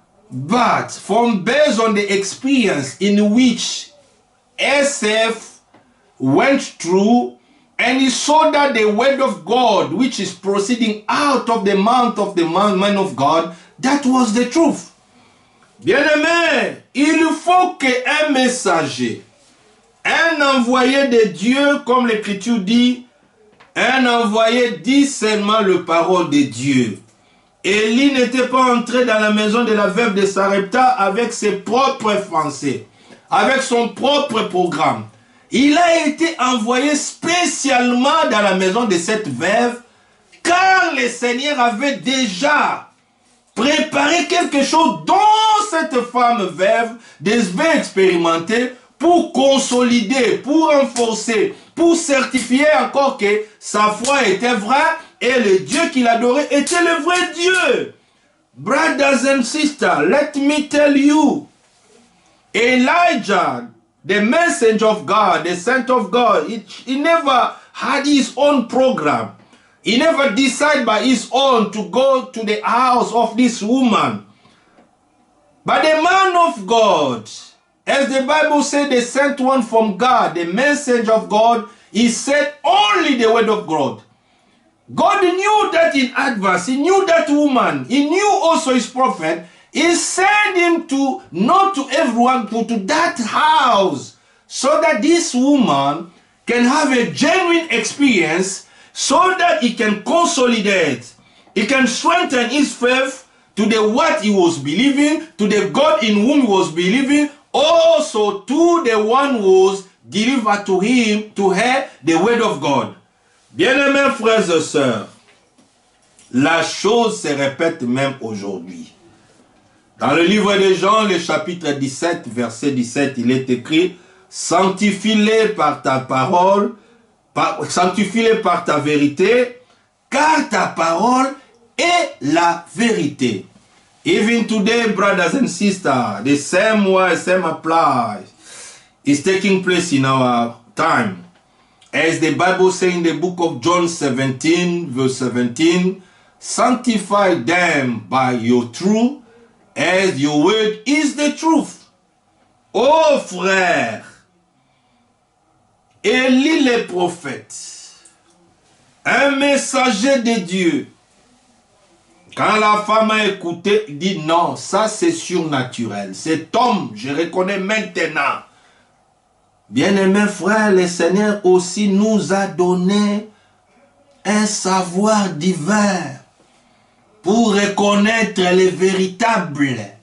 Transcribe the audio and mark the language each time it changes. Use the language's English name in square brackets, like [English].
[English] But based on the experience in which Asaph went through, and he saw that the word of God, which is proceeding out of the mouth of the man of God, that was the truth. [French] Bien-aimé, il faut qu'un messager, un envoyé de Dieu, comme l'Écriture dit, un envoyé dit seulement la parole de Dieu. Élie n'était pas entré dans la maison de la veuve de Sarepta avec ses propres pensées, avec son propre programme. Il a été envoyé spécialement dans la maison de cette veuve, car le Seigneur avait déjà préparé quelque chose dont cette femme veuve devait expérimenter pour consolider, pour renforcer, pour certifier encore que sa foi était vraie et le Dieu qu'il adorait était le vrai Dieu. [English] Brothers and sisters, let me tell you, Elijah, the messenger of God, the saint of God, he never had his own program. He never decided by his own to go to the house of this woman. But the man of God, as the Bible said, the sent one from God, the messenger of God, he said only the word of God. God knew that in advance. He knew that woman. He knew also his prophet. He sent him to, not to everyone, but to that house, so that this woman can have a genuine experience, so that he can consolidate, he can strengthen his faith to the what he was believing, to the God in whom he was believing, also to the one who was delivered to him, to her, the word of God. [French] Bien-aimés frères et sœurs, la chose se répète même aujourd'hui. Dans le livre de Jean, le chapitre 17, verset 17, il est écrit, sanctifie-les par ta parole, sanctifie-les par ta vérité, car ta parole est la vérité. [English] Even today, brothers and sisters, the same way, same applies, is taking place in our time. As the Bible says in the book of John 17, verse 17, sanctify them by your truth, as your word is the truth. [French] Oh frère, Élie le prophète, un messager de Dieu, quand la femme a écouté, il dit non, ça c'est surnaturel. Cet homme, je reconnais maintenant. Bien-aimés frères, le Seigneur aussi nous a donné un savoir divin pour reconnaître le véritable.